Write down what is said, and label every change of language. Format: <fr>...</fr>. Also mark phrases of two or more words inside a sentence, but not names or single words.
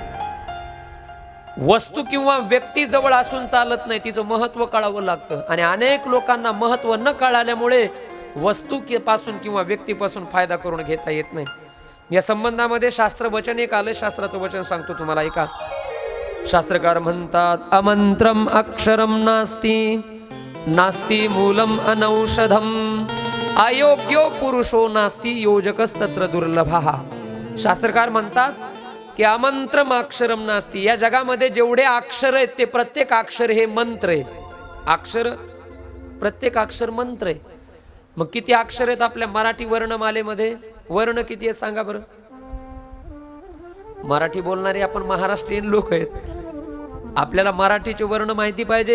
<mr>वस्तू किंवा व्यक्ती जवळ असून चालत नाही, तिचं महत्व कळावं लागतं. आणि अनेक लोकांना महत्व न कळाल्यामुळे वस्तू पासून किंवा व्यक्तीपासून फायदा करून घेता येत नाही. या संबंधामध्ये शास्त्र वचन एक आलं, शास्त्राचं वचन सांगतो तुम्हाला, ऐका. शास्त्रकार म्हणतात,</mr> <sa>अमंत्रम अक्षरम नास्ति, नास्ति मूलम अनौषधम, अयोग्यो पुरुषो नास्ति योजकस्तत्र दुर्लभः.</sa> <mr>शास्त्रकार म्हणतात की</mr> <sa>अमंत्रम अक्षरम नास्ति,</sa> <mr>या जगामध्ये जेवढे अक्षर आहेत ते प्रत्येक अक्षर हे मंत्र आहे. अक्षर, प्रत्येक अक्षर मंत्र आहे. मग किती अक्षर आहेत आपल्या मराठी वर्णमालेमध्ये? वर्ण किती आहेत सांगा बरं? मराठी बोलणारे आपण महाराष्ट्रीयन लोक आहेत, आपल्याला मराठीचे वर्ण माहिती पाहिजेत.</mr>